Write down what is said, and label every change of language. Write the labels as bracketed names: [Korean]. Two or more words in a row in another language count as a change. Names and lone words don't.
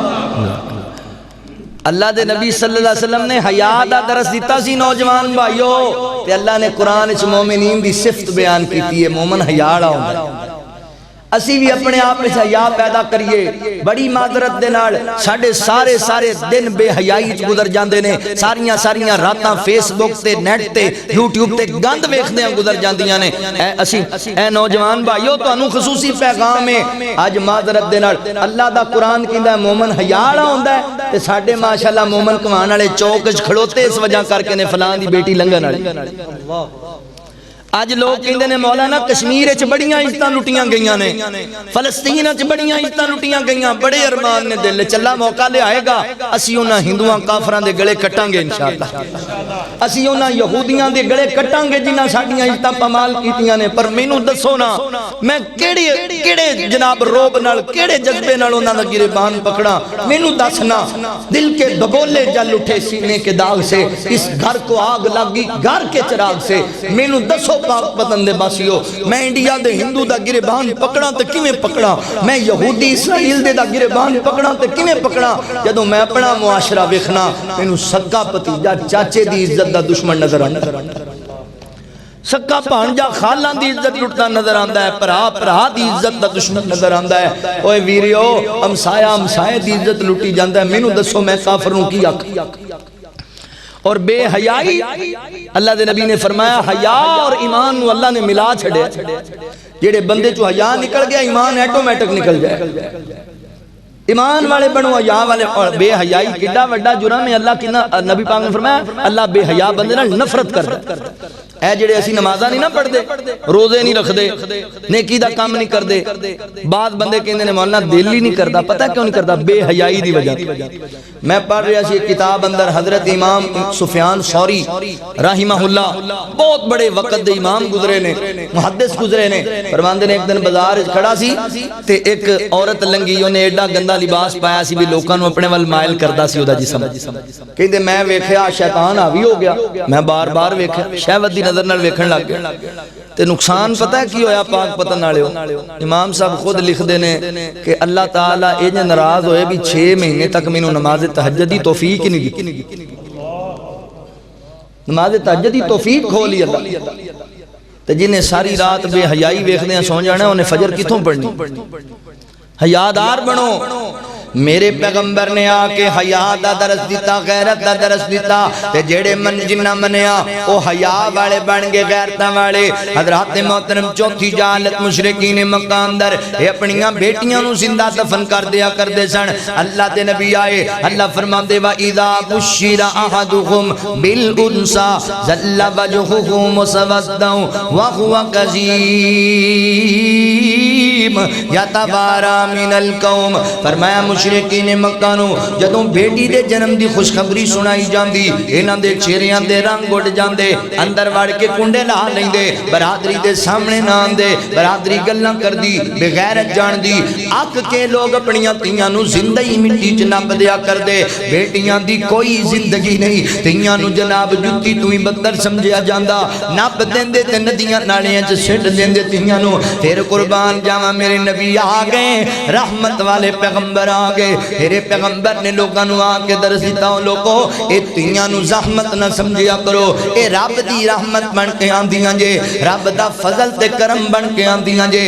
[Punjabi] اللہ دے نبی [Arabic] صلی اللہ علیہ وسلم [Punjabi] نے حیا دا درس دیتا سی نوجوان بھائیو تے اللہ نے قرآن وچ مومنین دی صفت بیان کیتی ہے مومن حیا والا ہوندا ہے اسی بھی اپنے آپ میں حیا پیدا کریے بڑی معذرت دے نال ساڈے سارے دن بے حیائی وچ گزر جاندے نے ساریاں راتاں فیس بک تے نیٹ تے یوٹیوب تے گند ویکھدے گزر جاندیاں نے اے نوجوان بھائیو تانوں خصوصی پیغام ہے اج معذرت دے نال اللہ دا قرآن کہندا ہے مومن حیا والا ہوندا ہے تے ساڈے ماشاءاللہ مومن کمان والے چوک وچ کھڑوتے اس وجہ کر کے نے فلاں دی بیٹی لنگن والی اج لوگ کہندے نے مولانا کشمیر وچ بڑیاں عزتاں لٹیاں گئیاں نے، فلسطین وچ بڑیاں عزتاں لٹیاں گئیاں، بڑے ارمان نے دل وچ، اللہ موقع لے آئے گا اسی انہاں ہندوؤں کافراں دے گلے کٹاں گے انشاءاللہ، اسی انہاں یہودیاں دے گلے کٹاں گے جنہاں ساڈیاں عزتاں پامال کیتیاں نے۔ پر مینوں دسو نا میں کیڑے جناب روب نال کیڑے جذبے نال انہاں دا گریبان پکڑا، مینوں دسنا۔ [Urdu] دل کے دگولے جل اٹھے سینے کے داغ سے، اس گھر کو آگ لگی گھر کے چراغ سے، [Punjabi] مینوں دسو پاک وطن دے باسیو، میں انڈیا دے ہندو دا گریبان پکڑا تے کیویں پکڑا، میں یہودی اسرائیل دے دا گریبان پکڑا تے کیویں پکڑا؟ جدوں میں اپنا معاشرہ ویکھنا مینوں سکا پتیجا چاچے دی عزت دا دشمن نظر آندا، سکا بھانجا خالاں دی عزت لٹتا نظر آندا ہے، بھرا دی عزت دا دشمن نظر آندا ہے۔ اوے ویریو ہمسایہ دی عزت لٹی جاندا ہے، مینوں دسو میں کافروں کی حق؟ اور بے حیائی، اللہ دے نبی نے فرمایا حیا اور ایمان نو اللہ نے ملا چھڑے، جیڑے بندے چو حیا نکل گیا ایمان ایٹومیٹک نکل جائے، ایمان والے بنو حیا والے۔ اور بے حیائی کڈا وڈا جرم ہے، اللہ کنا نبی پاک نے فرمایا اللہ بے حیا بندے نال نفرت کردا۔ اے جڑے اسی نمازاں نہیں نہ پڑھ دے، روزے نہیں رکھ دے، نیکی دا کام نہیں کر دے، بعض بندے کہندے نے مولانا دل ہی نہیں کردا، پتہ کیوں نہیں کردا؟ بے حیائی دی وجہ۔ میں پڑھ رہا سی کتاب اندر حضرت امام سفیان ثوری [Arabic] رحمہ اللہ، [Punjabi] بہت بڑے وقت دے امام گزرے نے، محدث گزرے نے، فرماندے نے ایک دن بازار وچ کھڑا سی تے ایک عورت لنگی، اونے ایڈا گندا لباس پایا سی بھی لوکاں نو اپنے ول مائل کردا سی اودا جسم، کہندے میں ویکھیا شیطان حاوی ہو گیا، میں بار بار ویکھیا، شہوت دی نظر نال ویکھن لگ گیا تے نقصان پتہ ہے کی ہویا پاک پتن والےو؟ امام صاحب خود لکھ دے نے کہ اللہ تعالیٰ انج ناراض ہوئے بھی 6 مہینے تک مینوں نماز تہجد دی توفیق نہیں دی، نماز تہجد دی توفیق کھولی اللہ تے جنہیں ساری رات بے حیائی ویکھدے ہیں سو جانا انہیں فجر کتھوں پڑھنی؟ حیادار بنو۔ میرے پیغمبر نے آکے حیا دا درس دیتا، غیرت دا درس دیتا، تے جیڑے من جنہ منیا او حیا والے بن گے، غیرتاں والے۔ حضرات محترم چوتھی جہالت مشرکین مکہ اندر اے اپنیاں بیٹیاں نو زندہ دفن کر دیا کردے سن۔ اللہ دے نبی آئے، اللہ فرماندے [Arabic] وَإِذَا بُشِّرَ أَحَدُكُمْ بِالْأُنْثَىٰ ظَلَّ وَجْهُهُ مُسْوَدًّا وَهُوَ كَظِيمٌ يَتَوَارَىٰ مِنَ الْقَوْمِ۔ [Punjabi] فرمایا مشرکین مکہ نو جدوں بیٹی دے جنم دی خوشخبری سنائی جاندی، انہاں دے چہریاں دے رنگ اڑ جاندے، اندر وڑ کے کنڈے لا لیندے، برادری دے سامنے نہ آندے، برادری گلاں کردی، بغیرت جان دی، اک کے لوگ اپنیاں تیاں نو زندہ ہی مٹی چ نپ دیا کردے، بیٹیاں دی کوئی زندگی نہیں، تیاں نو جناب جُتی تو ہی بدتر سمجھیا جاندا، نپ دیندے تے ندیاں نالیاں چ سٹ دیندے تیاں نو۔ پھر قربان جاواں میرے نبی آ گئے، رحمت والے پیغمبر آ گئے، میرے پیغمبر نے لوگاں نو آ کے درس دیتا ہوں لوگو اے تیاں نو زحمت نہ سمجھیا کرو، اے رب دی رحمت بن کے آندیاں جے، رب دا فضل تے کرم بن کے آندیاں جے۔